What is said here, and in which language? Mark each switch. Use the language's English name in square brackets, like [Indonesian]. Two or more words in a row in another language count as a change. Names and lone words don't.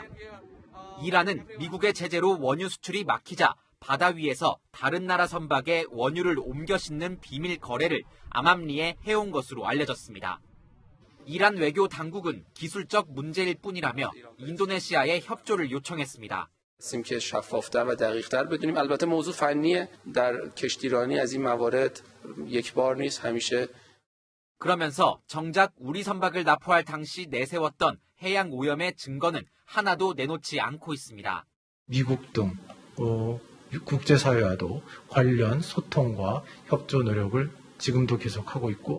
[Korean] 이란은 미국의 제재로 원유 수출이 막히자 바다 위에서 다른 나라 선박에 원유를 옮겨 싣는 비밀 거래를 암암리에 해온 것으로 알려졌습니다. 이란 외교 당국은 기술적 문제일 뿐이라며 인도네시아에 협조를 요청했습니다. [Persian] هستیم که شفافتر و دقیق‌تر بدونیم. البته موضوع فنیه. در کشتیرانی از این موارد یک بار نیست. همیشه [Korean] 그러면서 정작 우리 선박을 납포할 당시 내세웠던 해양 오염의 증거는 하나도 내놓지 않고 있습니다. 미국 등 국제사회와도 관련 소통과 협조 노력을 지금도 계속하고 있고